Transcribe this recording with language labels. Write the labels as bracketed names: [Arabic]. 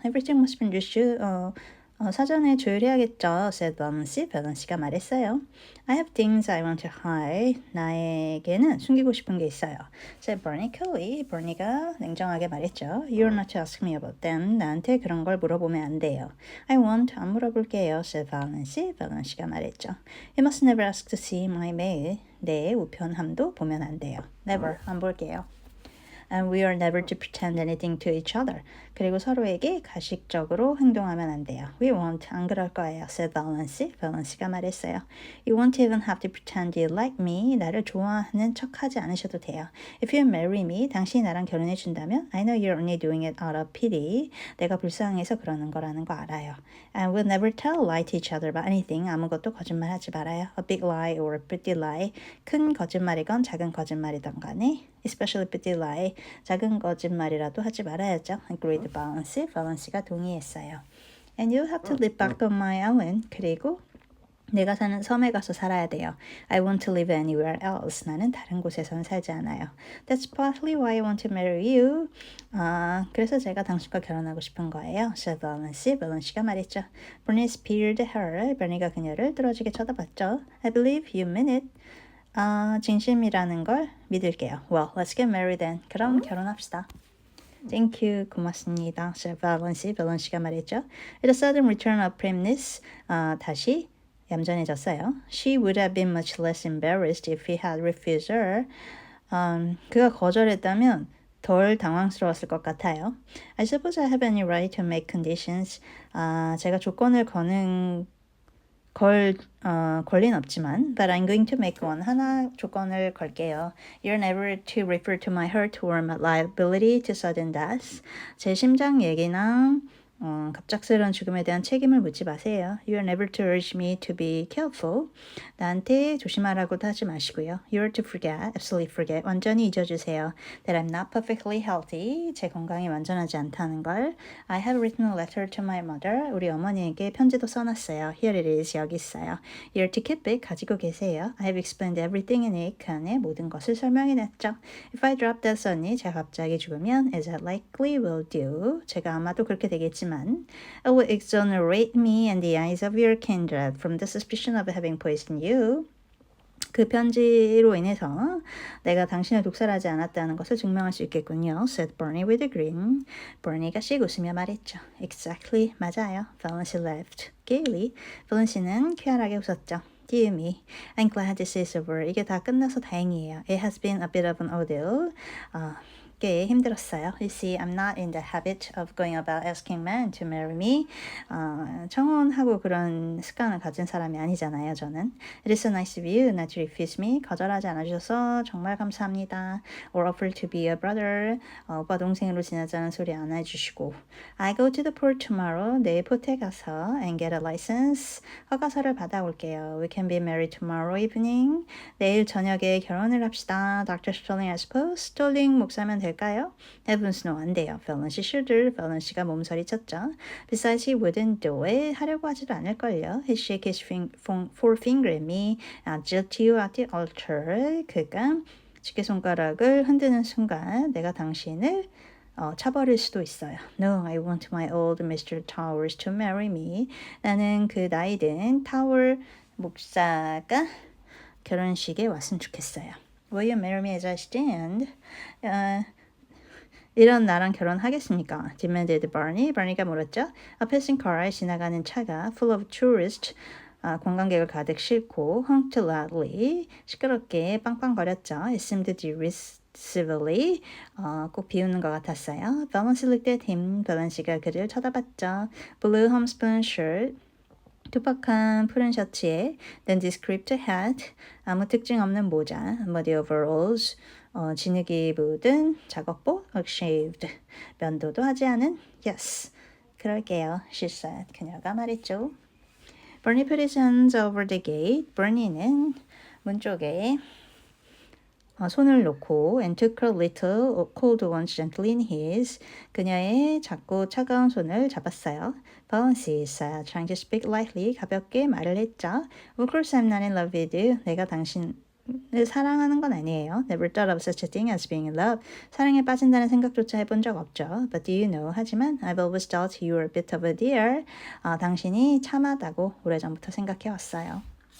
[English] Everything must be understood. [Korean] 사전에 조율해야겠죠. [English] said Valence. [Korean] 밸런시가 말했어요. [English] I have things I want to hide. [Korean] 나에게는 숨기고 싶은 게 있어요. [English] said Bernie coolly. [Korean] Bernie가 냉정하게 말했죠. [English] You're not to ask me about them. [Korean] 나한테 그런 걸 물어보면 안 돼요. [English] I won't. [Korean] 안 물어볼게요. [English] said Valence. [Korean] 밸런시가 말했죠. [English] You must never ask to see my mail. [Korean] 내 우편함도 보면 안 돼요. [English] Never. [Korean] 안 볼게요. [English] And we are never to pretend anything to each other. [Korean] 그리고 서로에게 가식적으로 행동하면 안 돼요. [English] We won't. [Korean] 안 그럴 거예요. [English] said Valence. [Korean] Valence가 말했어요. [English] You won't even have to pretend you like me. [Korean] 나를 좋아하는 척하지 않으셔도 돼요. [English] If you marry me, [Korean] 당신이 나랑 결혼해 준다면 [English] I know you're only doing it out of pity. [Korean] 내가 불쌍해서 그러는 거라는 거 알아요. [English] And we'll never tell lie to each other about anything. [Korean] 아무것도 거짓말하지 말아요. [English] A big lie or a pretty lie. [Korean] 큰 거짓말이건 작은 거짓말이든 간에 [English] especially pretty lie. [Korean] 작은 거짓말이라도 하지 말아야죠. [English] Agreed Valence. [Korean] Valence가 동의했어요. [English] And you have to live back on my island. [Korean] 그리고 내가 사는 섬에 가서 살아야 돼요. [English] I want to live anywhere else. [Korean] 나는 다른 곳에선 살지 않아요. [English] That's partly why I want to marry you. [Korean] 그래서 제가 당신과 결혼하고 싶은 거예요. [English] said Valence. [Korean] Valence가 말했죠. [English] Bernie peered at her. [Korean] Bernie가 그녀를 뚫어지게 쳐다봤죠. [English] I believe you mean it. [Korean] 진심이라는 걸 믿을게요. [English] Well, let's get married then. [Korean] 그럼 결혼합시다. [English] Thank you. [Korean] 고맙습니다. [English] said Valence. [Korean] Valence가 말했죠. [English] At a sudden return of primness. [Korean] 다시 얌전해졌어요. [English] She would have been much less embarrassed if he had refused her. [Korean] 그가 거절했다면 덜 당황스러웠을 것 같아요. [English] I suppose I have any right to make conditions. [Korean] 제가 조건을 거는 권리는 없지만 [English] but I'm going to make one. [Korean] 하나 조건을 걸게요. [English] You're never to refer to my hurt or my liability to sudden death. [Korean] 제 심장 얘기나 갑작스러운 죽음에 대한 책임을 묻지 마세요. [English] You're never to urge me to be careful. [Korean] 나한테 조심하라고도 하지 마시고요. [English] You're to forget, absolutely forget. [Korean] 완전히 잊어주세요. [English] That I'm not perfectly healthy. [Korean] 제 건강이 완전하지 않다는 걸. [English] I have written a letter to my mother. [Korean] 우리 어머니에게 편지도 써놨어요. [English] Here it is. [Korean] 여기 있어요. [English] You're to keep it. [Korean] 가지고 계세요. [English] I have explained everything in it. [Korean] 그 안에 모든 것을 설명해냈죠. [English] If I drop dead suddenly, [Korean] 제가 갑자기 죽으면 [English] as I likely will do. [Korean] 제가 아마도 그렇게 되겠지만 [English] it will exonerate me in the eyes of your kindred from the suspicion of having poisoned you. [Korean] 그 편지로 인해서 내가 당신을 독살하지 않았다는 것을 증명할 수 있겠군요. [English] said Bernie with a grin. [Korean] Bernie가 씩 웃으며 말했죠. [English] Exactly. [Korean] 맞아요. [English] Valence laughed gaily. [Korean] Valence는 쾌활하게 웃었죠. [English] Dear me, I'm glad this is over. [Korean] 이게 다 끝나서 다행이에요. [English] It has been a bit of an ordeal. [Korean] 꽤 힘들었어요. [English] You see, I'm not in the habit of going about asking men to marry me. [Korean] 청혼하고 그런 습관을 가진 사람이 아니잖아요, 저는. [English] It is so nice of you not to refuse me. [Korean] 거절하지 않아주셔서 정말 감사합니다. [English] Or offer to be a brother. [Korean] 오빠 동생으로 지내자는 소리 안 해주시고. [English] I go to the port tomorrow. [Korean] 내일 포트에 가서 [English] and get a license. [Korean] 허가서를 받아올게요. [English] We can be married tomorrow evening. [Korean] 내일 저녁에 결혼을 합시다. [English] Dr. Sterling, I suppose. [Korean] 스톨링 목사면 될까요? [English] Heavens no, [Korean] 안 돼요. [English] Valence should. [Korean] Valence가 몸서리 쳤죠. [English] Besides, he wouldn't do it. [Korean] 하려고 하지도 않을걸요. [English] He shake his forefinger at me. I'll jilt you at the altar. [Korean] 그가 집게손가락을 흔드는 순간 내가 당신을 차버릴 수도 있어요. [English] No, I want my old Mr. Towers to marry me. [Korean] 나는 그 나이든 타월 목사가 결혼식에 왔으면 좋겠어요. [English] Will you marry me as I stand? [Korean] 이런 나랑 결혼하겠습니까? [English] demanded Barney. [Korean] Barney가 물었죠. [English] A passing car, [Korean] 지나가는 차가 [English] full of tourists, [Korean] 관광객을 가득 싣고 [English] honked loudly [Korean] 시끄럽게 빵빵거렸죠. [English] It seemed derisively [Korean] 꼭 비웃는 것 같았어요. [English] Valency looked at him. [Korean] 밸런시가 그를 쳐다봤죠. [English] Blue homespun shirt [Korean] 투박한 푸른 셔츠에 [English] nondescript hat [Korean] 아무 특징 없는 모자 [English] muddy overalls [Korean] 진흙이 묻은 작업복 [English] unshaved [Korean] 면도도 하지 않은 [English] yes [Korean] 그럴게요 [English] she said [Korean] 그녀가 말했죠. [English] Bernie put his hands over the gate. [Korean] Bernie는 문 쪽에 손을 놓고 [English] and took her little cold ones gently in his. [Korean] 그녀의 작고 차가운 손을 잡았어요. [English] Valency said, trying to speak lightly. [Korean] 가볍게 말을 했죠. [English] Of course I'm not in love with you. [Korean] 내가 당신을 사랑하는 건 아니에요. [English] Never thought of such a thing as being in love. [Korean] 사랑에 빠진다는 생각조차 해본 적 없죠. [English] But do you know? [Korean] 하지만 [English] I've always thought you were a bit of a dear. [Korean] 당신이 참하다고 오래전부터 생각해왔어요.